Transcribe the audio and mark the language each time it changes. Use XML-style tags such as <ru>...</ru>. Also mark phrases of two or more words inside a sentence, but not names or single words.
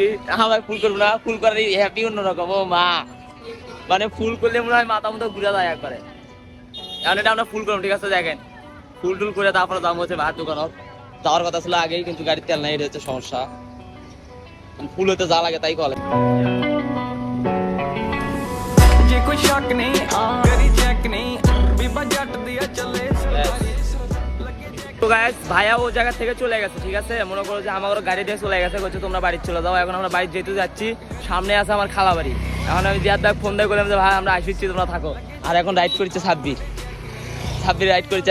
<bn>হ্যাঁ ভাই ফুল করবো না, ফুল করার হ্যাপি অন্যরকম। ও মা, মানে ফুল করলে মনে হয় মাথা মতো ঘুরে যায় একবারে। এখন এটা আমরা ফুল করবো, ঠিক আছে, দেখেন ফুল টুল করে তারপরে দাম হচ্ছে ভাইয়ের দোকানত যাওয়ার কথা ছিল আগেই, কিন্তু গাড়ির তেল নাই, এটা হচ্ছে সমস্যা। ফুল হতে যা লাগে তাই কলে।</bn> <pa>ਜੇ ਕੋਈ ਸ਼ੱਕ ਨਹੀਂ ਕਰੀ ਚੈੱਕ ਨਹੀਂ ਬੀਬਾ ਜੱਟ ਦੀ ਚੱਲੇ</pa> <bn>তো গাইস ভাইয়া ও জায়গা থেকে চলে গেছে, ঠিক আছে, মনে করো যে আমার গাড়ি দিয়ে চলে গেছে, বলছে তোমরা বাড়ি চলে যাও। এখন আমরা বাড়ি যেতে যাচ্ছি, সামনে আছে আমার খালা বাড়ি। এখন আমি জিয়াদ দাগ ফোন দিয়ে বললাম যে ভাই আমরা আসিচ্ছি, তোমরা থাকো। আর এখন রাইড করছে 26 রাইড করছে।</bn>